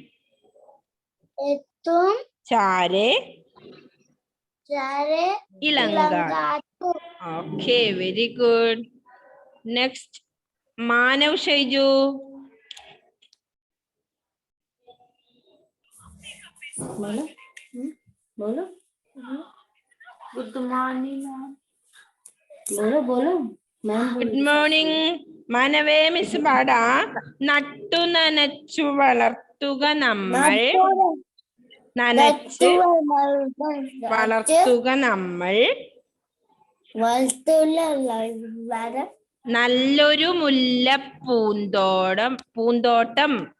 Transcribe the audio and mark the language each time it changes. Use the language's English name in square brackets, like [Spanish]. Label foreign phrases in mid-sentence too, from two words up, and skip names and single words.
[Malayalam] ചാരെ ഇളങ്കാറ്റ്. [English] Okay, very good. [Malayalam] നെക്സ്റ്റ് മാനവ് ഷൈജു. [Hindi] बोलो बोलो [English] good morning [Hindi] बोलो बोलो मैम [English] good morning [Malayalam] മാനവേ മിസ് പാടാ. നട്ടു നനച്ചു വളർത്തുക നമ്മൾ, നനച്ച് വളർത്തുക നമ്മൾ, നല്ലൊരു പൂന്തോട്ടം.